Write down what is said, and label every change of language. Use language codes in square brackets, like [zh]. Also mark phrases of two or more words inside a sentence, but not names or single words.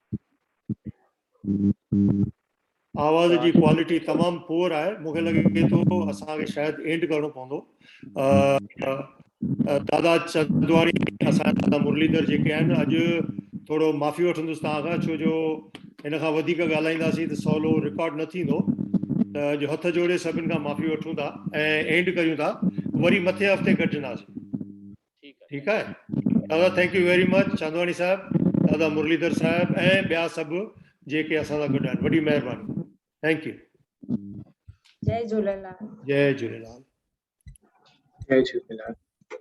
[sd] आवाज़ जी क्वालिटी तमामु पुअर आहे। मूंखे लॻे थो असांखे शायदि एंड करणो पवंदो। दादा चंदवाणी, असांजा दादा मुरलीधर जेके आहिनि, अॼु थोरो माफ़ी वठंदुसि तव्हां खां, छो जो हिन खां वधीक ॻाल्हाईंदासीं त सवलो रिकॉर्ड न थींदो। त अॼु हथ जोड़े सभिनि खां माफ़ी वठूं था ऐं एंड कयूं था, वरी मथे हफ़्ते गॾिजंदासीं। ठीकु आहे दादा? [en] Thank you very much [sd] चांदवाणी साहिबु, दादा मुरलीधर साहिबु ऐं ॿिया सभु जेके असां सां गॾु आहिनि, वॾी महिरबानी। [en] Thank you. [sd] जय झूलेलाल। जय झूलेलाल। जय झूलेलाल।